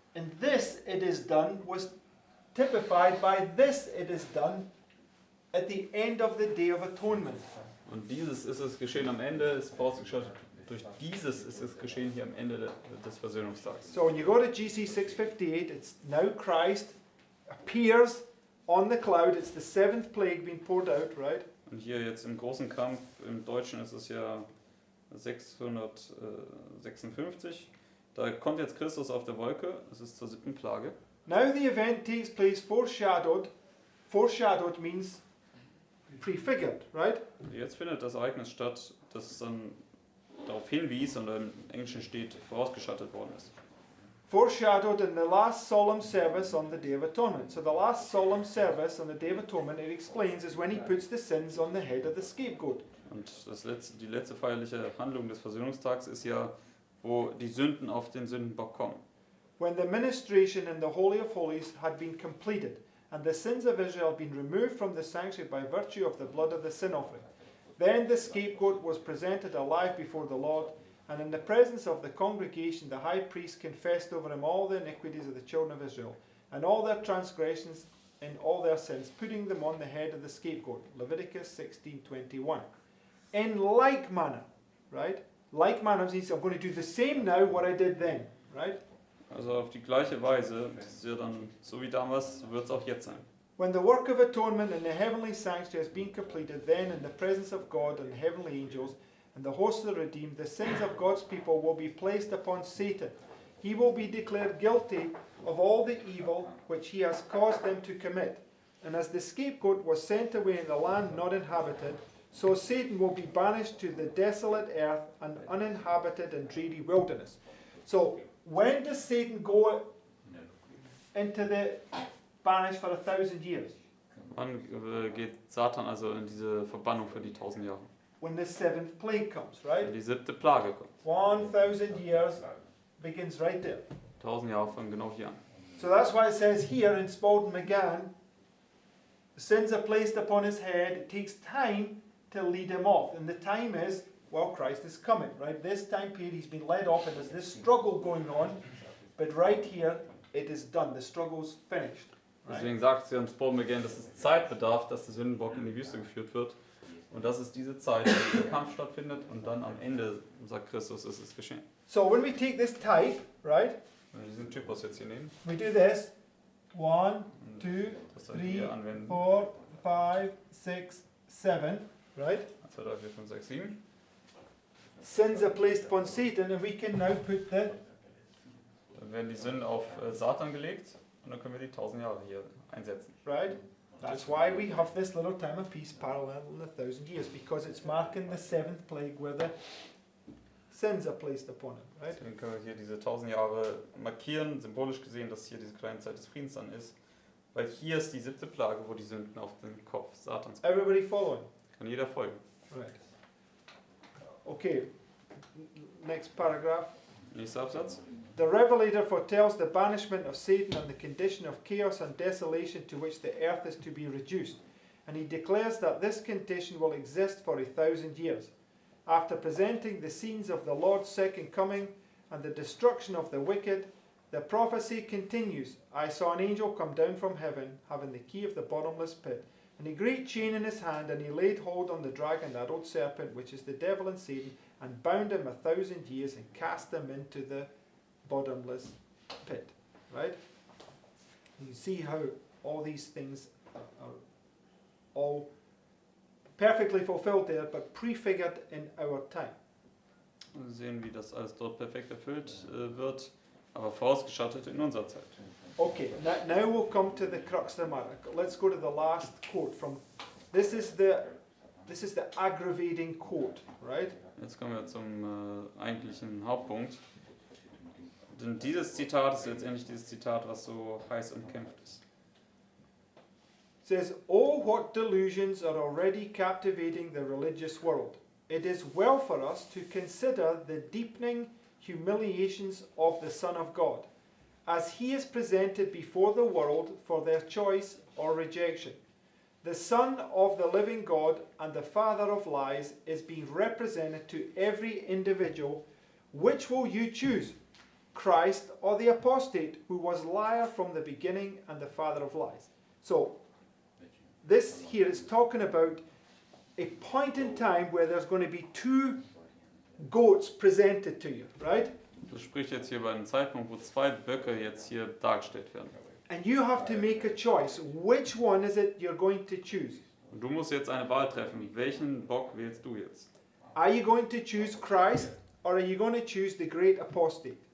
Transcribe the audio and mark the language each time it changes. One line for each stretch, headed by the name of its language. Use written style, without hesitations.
English: And this "it is done" was typified by this "it is done" at the end of the Day of Atonement.
German: Und dieses ist es geschehen am Ende, ist vorausgeschaut. Durch dieses ist es geschehen hier am Ende des Versöhnungstags.
English: So when you go to GC 658, it's now Christ appears on the cloud. It's the seventh plague being poured out, right?
German: Und hier jetzt im großen Kampf, im Deutschen ist es ja 656. Da kommt jetzt Christus auf der Wolke, es ist zur 7. Plage.
English: Now the event takes place foreshadowed. Foreshadowed means prefigured, right?
German: Und jetzt findet das Ereignis statt, das dann darauf hinwies und im Englischen steht, vorausgeschattet worden ist.
English: Foreshadowed in the last solemn service on the Day of Atonement. So the last solemn service on the Day of Atonement, it explains, is when he puts the sins on the head of the scapegoat.
German: Und die letzte feierliche Handlung des Versöhnungstags ist ja, wo die Sünden auf den Sündenbock kommen.
English: When the ministration in the Holy of Holies had been completed, and the sins of Israel had been removed from the sanctuary by virtue of the blood of the sin offering, then the scapegoat was presented alive before the Lord, and in the presence of the congregation the high priest confessed over him all the iniquities of the children of Israel, and all their transgressions and all their sins, putting them on the head of the scapegoat. Leviticus 16:21. In like manner, right? Like manner means I'm going to do the same now what I did then, right?
German: Also auf die gleiche Weise, das ist ja dann so wie damals, so wird es auch jetzt sein.
English: When the work of atonement in the heavenly sanctuary has been completed, then in the presence of God and the heavenly angels and the hosts of the redeemed, the sins of God's people will be placed upon Satan. He will be declared guilty of all the evil which he has caused them to commit. And as the scapegoat was sent away in the land not inhabited, so Satan will be banished to the desolate earth and uninhabited and dreary wilderness. So when does Satan go into the banished for 1,000 years?
German: Wann geht Satan also in diese Verbannung für die 1000 Jahre?
English: When the seventh plague comes,
German: Wenn
English: right?
German: die 7. Plage kommt.
English: 1,000 years begins right there.
German: 1000 Jahre fangen genau hier an.
English: So that's why it says here in Spalding McGann, the sins are placed upon his head. It takes time to lead him off. And the time is, well, Christ is coming, right? This time period he's been led off and there's this struggle going on. But right here, it is done. The struggle's finished. Right?
German: Deswegen sagt sie uns Paul McGann, dass es Zeit bedarf, dass der Sündenbock in die Wüste geführt wird. Und das ist diese Zeit, wo der Kampf stattfindet und dann am Ende, sagt Christus, ist es geschehen.
English: So when we take this type, right,
German: Wenn wir diesen Typus jetzt hier nehmen,
English: we do this. 1, 2,
German: das dann
English: 3,
German: hier anwenden,
English: 4, 5, 6, 7, right? 1, 2, 3, 4, 5, 6, 7. Sins are placed upon Satan, and we can now put the
German: Dann werden die Sünden auf Satan gelegt und dann können wir die 1000 Jahre hier einsetzen.
English: right. That's why we have this little time of peace parallel in 1,000 years, because it's marking the seventh plague where the sins are placed upon him, right?
German: Deswegen können wir hier diese 1000 Jahre markieren, symbolisch gesehen, dass hier diese kleine Zeit des Friedens dann ist. Weil hier ist die 7. Plage, wo die Sünden auf den Kopf Satans kommen.
English: Everybody following?
German: Kann jeder folgen.
English: Right. Okay, next paragraph.
German: Nächster Absatz.
English: The Revelator foretells the banishment of Satan and the condition of chaos and desolation to which the earth is to be reduced. And he declares that this condition will exist for 1,000 years. After presenting the scenes of the Lord's second coming and the destruction of the wicked, the prophecy continues. I saw an angel come down from heaven, having the key of the bottomless pit, and a great chain in his hand, and he laid hold on the dragon, that old serpent, which is the devil and Satan, and bound him 1,000 years, and cast him into the bottomless pit. Right? You see how all these things are all perfectly fulfilled there, but prefigured in our time.
German: Wir sehen, wie das alles dort perfekt erfüllt wird, aber vorausgeschattet in unserer Zeit.
English: Okay, now we'll come to the crux of the matter. Let's go to the last quote from. This is the aggravating quote, right?
German: Jetzt kommen wir zum eigentlichen Hauptpunkt. Denn dieses Zitat ist letztendlich dieses Zitat, was so heiß umkämpft ist.
English: It says, "Oh, what delusions are already captivating the religious world. It is well for us to consider the deepening humiliations of the Son of God, as he is presented before the world for their choice or rejection. The Son of the living God and the Father of lies is being represented to every individual. Which will you choose, Christ or the apostate who was liar from the beginning and the father of lies?" So, this here is talking about a point in time where there's going to be two goats presented to you, right?
German: Das spricht jetzt hier bei einem Zeitpunkt, wo zwei Böcke jetzt hier dargestellt werden.
English: And you have to make a choice. Which one is it you're going to choose?
German: Und du musst jetzt eine Wahl treffen. Welchen Bock wählst du jetzt?
English: Are you going to choose Christ or are you going to choose the great apostate?